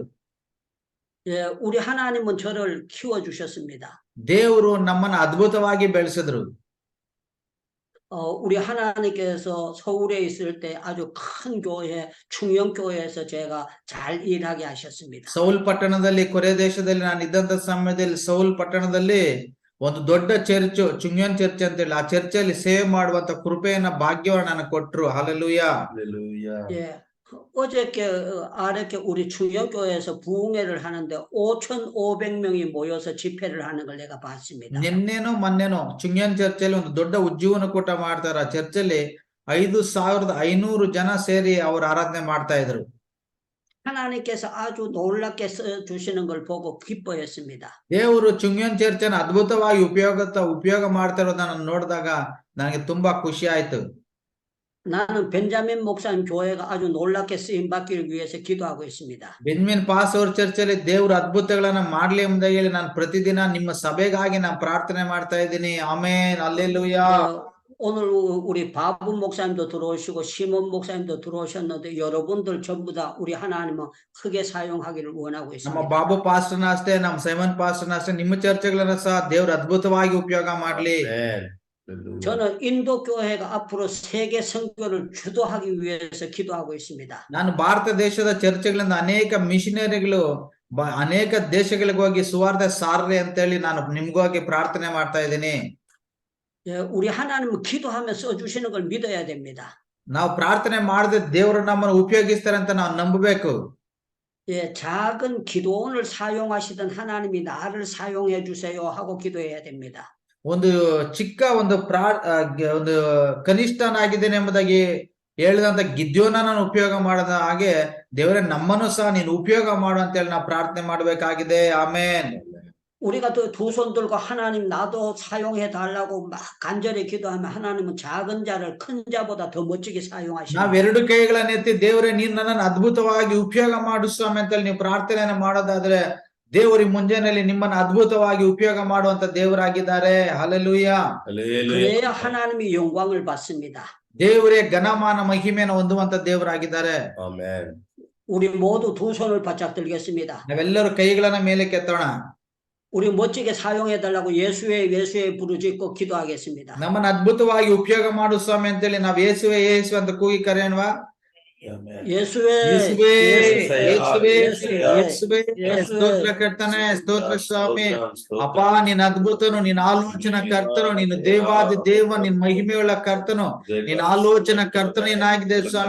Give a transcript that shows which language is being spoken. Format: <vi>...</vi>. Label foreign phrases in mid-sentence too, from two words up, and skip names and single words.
<ko>예, 우리 하나님은 저를 키워주셨습니다.</ko> <kn>ದೇವರು ನಮ್ಮನ್ನ ಅದ್ಭುತವಾಗಿ ಬೆಳೆಸಿದ್ರು.</kn> <ko>우리 하나님께서 서울에 있을 때 아주 큰 교회, 충영교회에서 제가 잘 일하게 하셨습니다.</ko> <kn>ಸೌಲ್ ಪಟ್ಟಣದಲ್ಲಿ, ಕೊರಿಯಾ ದೇಶದಲ್ಲಿ ನಾನು ಇದ್ದಂತ ಸಮಯದಲ್ಲಿ ಸೌಲ್ ಪಟ್ಟಣದಲ್ಲಿ ಒಂದು ದೊಡ್ಡ ಚರ್ಚ್ ಚುಂಗ್ಯನ್ ಚರ್ಚ್ ಅಂತ ಹೇಳಿ ಆ ಚರ್ಚಲ್ಲಿ ಸೇವೆ ಮಾಡುವಂತ ಕೃಪೆಯನ್ನ ಭಾಗ್ಯವನ್ನ ನನಗೆ ಕೊಟ್ರು. ಹಲ್ಲೆಲೂಯಾ.</kn> <ko>할렐루야. 예. 어저께 아래께 우리 충격교회에서 부흥회를 하는데 5,500명이 모여서 집회를 하는 걸 내가 봤습니다.</ko> <kn>ನಿನ್ನೆನೋ ಮೊನ್ನೆನೋ ಚುಂಗ್ಯನ್ ಚರ್ಚಲ್ಲಿ ಒಂದು ದೊಡ್ಡ ಉಜ್ಜೀವನ ಕೂಟ ಮಾಡ್ತಾರ. ಆ ಚರ್ಚಲ್ಲಿ 5,500 ಜನ ಸೇರಿ ಅವ್ರ ಆರಾಧನೆ ಮಾಡ್ತಾ ಇದ್ರು.</kn> <ko>하나님께서 아주 놀랍게 써주시는 걸 보고 기뻐했습니다.</ko> <kn>ದೇವರು ಚುಂಗ್ಯನ್ ಚರ್ಚನ್ನ ಅದ್ಭುತವಾಗಿ ಉಪಯೋಗ ಮಾಡ್ತಾ ಇರೋದನ್ನ ನೋಡಿದಾಗ ನನಗೆ ತುಂಬಾ ಖುಷಿ ಆಯ್ತು.</kn> <ko>나는 벤자민 목사님 교회가 아주 놀랍게 쓰임 받기를 위해서 기도하고 있습니다.</ko> <kn>ಬೆಂಜಮಿನ್ ಪಾಸ್ ಅವ್ರ ಚರ್ಚಲ್ಲಿ ದೇವ್ರ ಅದ್ಭುತಗಳನ್ನ ಮಾಡ್ಲಿ ಎಂಬುದಾಗಿ ಹೇಳಿ ನಾನು ಪ್ರತಿದಿನ ನಿಮ್ಮ ಸಭೆಗಾಗಿ ನಾನು ಪ್ರಾರ್ಥನೆ ಮಾಡ್ತಾ ಇದ್ದೀನಿ. ಆಮೆನ್. ಹಲ್ಲೆಲೂಯಾ.</kn> <ko>오늘 우리 바분 목사님도 들어오시고 시몬 목사님도 들어오셨는데 여러분들 전부 다 우리 하나님은 크게 사용하기를 원하고</ko> <kn>ನಮ್ಮ</kn> <ko>있습니다.</ko> <kn>ಬಾಬು ಪಾಸ್ಟರ್ನ ಅಷ್ಟೇ, ನಮ್ಮ ಸೈಮನ್ ಪಾಸ್ಟರ್ನ ಅಷ್ಟೇ, ನಿಮ್ಮ ಚರ್ಚೆಗಳನ್ನ ಸಹ ದೇವ್ರ ಅದ್ಭುತವಾಗಿ ಉಪಯೋಗ ಮಾಡ್ಲಿ.</kn> <ko>아멘. 할렐루야. 저는 인도 교회가 앞으로 세계 선교를 주도하기 위해서 기도하고 있습니다.</ko> <kn>ನಾನು ಭಾರತ ದೇಶದ ಚರ್ಚೆಗಳಿಂದ ಅನೇಕ ಮಿಷನರಿಗಳು ಅನೇಕ ದೇಶಗಳಿಗೆ ಹೋಗಿ ಸುವಾರ್ತೆ ಸಾರ್ಲಿ ಅಂತೇಳಿ ನಾನು ನಿಮ್ಗಾಗಿ ಪ್ರಾರ್ಥನೆ ಮಾಡ್ತಾ ಇದ್ದೀನಿ.</kn> <ko>예, 우리 하나님은 기도하며 써주시는 걸 믿어야 됩니다.</ko> <kn>ನಾವು ಪ್ರಾರ್ಥನೆ ಮಾಡದೆ ದೇವರು ನಮ್ಮನ್ನು ಉಪಯೋಗಿಸ್ತಾರೆ ಅಂತ ನಾವು ನಂಬಬೇಕು.</kn> <ko>예, 작은 기도원을 사용하시던 하나님이 나를 사용해 주세요 하고 기도해야 됩니다.</ko> <kn>ಒಂದು ಚಿಕ್ಕ ಒಂದು ಒಂದು ಕನಿಷ್ಠನಾಗಿದ್ದೇನೆ ಎಂಬುದಾಗಿ ಹೇಳಿದಂತ ಗಿದ್ಯೋನ ನಾನು ಉಪಯೋಗ ಮಾಡದ ಹಾಗೆ ದೇವರೇ ನಮ್ಮನ್ನು ಸಹ ನೀನು ಉಪಯೋಗ ಮಾಡು ಅಂತ ಹೇಳಿ ನಾವು ಪ್ರಾರ್ಥನೆ ಮಾಡಬೇಕಾಗಿದೆ. ಆಮೇನ್.</kn> <ko>우리가 두 손 들고 하나님 나도 사용해 달라고 막 간절히 기도하면 하나님은 작은 자를 큰 자보다 더 멋지게 사용하십니다.</ko> <kn>ನಾವೆರಡು ಕೈಗಳನ್ನ ಎತ್ತಿ ದೇವರೇ ನೀನ್ ನನ್ನನ್ನು ಅದ್ಭುತವಾಗಿ ಉಪಯೋಗ ಮಾಡು ಸ್ವಾಮಿ ಅಂತೇಳಿ ನೀವು ಪ್ರಾರ್ಥನೆಯನ್ನು ಮಾಡೋದಾದ್ರೆ ದೇವರು ಮುಂಜಾನೆಯಲ್ಲಿ ನಿಮ್ಮನ್ನ ಅದ್ಭುತವಾಗಿ ಉಪಯೋಗ ಮಾಡುವಂತ ದೇವರಾಗಿದ್ದಾರೆ. ಹಲ್ಲೆಲೂಯಾ.</kn> <ko>그래야 하나님이 영광을 받습니다.</ko> <kn>ದೇವರೇ ಘನಮಾನ ಮಹಿಮೆಯನ್ನು ಹೊಂದುವಂತ ದೇವರಾಗಿದ್ದಾರೆ.</kn> <ko>아멘. 우리 모두 두 손을 바짝 들겠습니다.</ko> <kn>ನಾವೆಲ್ಲರೂ ಕೈಗಳನ್ನ ಮೇಲೆ ಕೆತ್ತೋಣ.</kn> <ko>우리 멋지게 사용해 달라고 예수의 부르짖고 기도하겠습니다.</ko> <kn>ನಮ್ಮನ್ನ ಅದ್ಭುತವಾಗಿ ಉಪಯೋಗ ಮಾಡು ಸ್ವಾಮಿ ಅಂತೇಳಿ ನಾವು ಯೇಸುವೆ ಯೇಸುವೆ ಅಂತ ಕೂಗಿ ಕರೆಯೋಣವಾ?</kn> <ko>예수의</ko> <kn>ಯೇಸುವೆ ಯೇಸುವೆ ಯೇಸುವೆ, ಯೇಸುವೆ ಸ್ತೋತ್ರ ಕರ್ತನೆ, ಸ್ತೋತ್ರ ಸ್ವಾಮಿ. ಅಪ್ಪ ನಿನ್ನ ಅದ್ಭುತನು, ನಿನ್ನ ಆಲೋಚನಾ ಕರ್ತನು, ನೀನು ದೇವಾದಿ ದೇವ, ನಿನ್ ಮಹಿಮೆಯುಳ್ಳ ಕರ್ತನು, ನಿನ್ನ ಆಲೋಚನಾ ಕರ್ತನು ಏನಾಗಿದೆ ಸ್ವಾಮಿ.</kn>